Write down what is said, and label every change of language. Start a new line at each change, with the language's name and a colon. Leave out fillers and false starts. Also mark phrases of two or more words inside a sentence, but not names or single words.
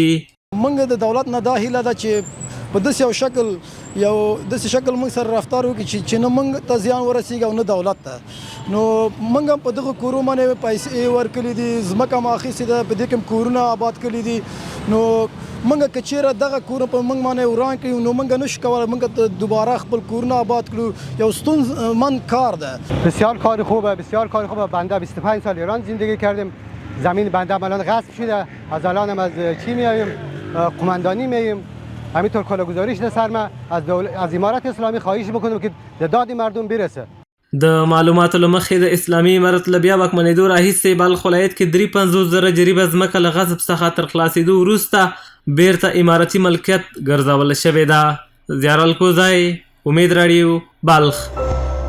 Pashto: موږ د دولت نه دا هیله ده چې په داسې یو شکل موږ سره رفتار وکړي چې نه موږ ته زیان ورسیږي او نه دولت ته. نو موږ هم په دغه کورو باندې پیسې ورکړي دي ځمکه مو اخیستې ده په دې کې کورونه آباد کړي دي. نو موږ که چیرې دغه کورونه په موږ باندې وران کړي نو موږ نشو کولی موږ دوباره خپل کورونه آباد کړو. یو ستونزمند کار ده.
Persian: بسیار کار خوبه. بنده 25 سال ایران زندگی کردیم. زمین بنده الان غصب شده. از الان هم از چی میاییم قماندانی میاییم. همینطور کالاگذاری شده سر ما از امارت اسلامی خواهش بکنم که د داد مردم برسه.
Pashto: د معلوماتو له مخې د اسلامي امارت له بیا واکمنېدو راهیسې بلخ ولایت کې 53,000 جریبه ځمکه له غصب څخه تر خلاصېدو وروسته بیرته امارتي ملکیت ګرځول شوې ده. زیار الکوزی، امید راډیو، بلخ.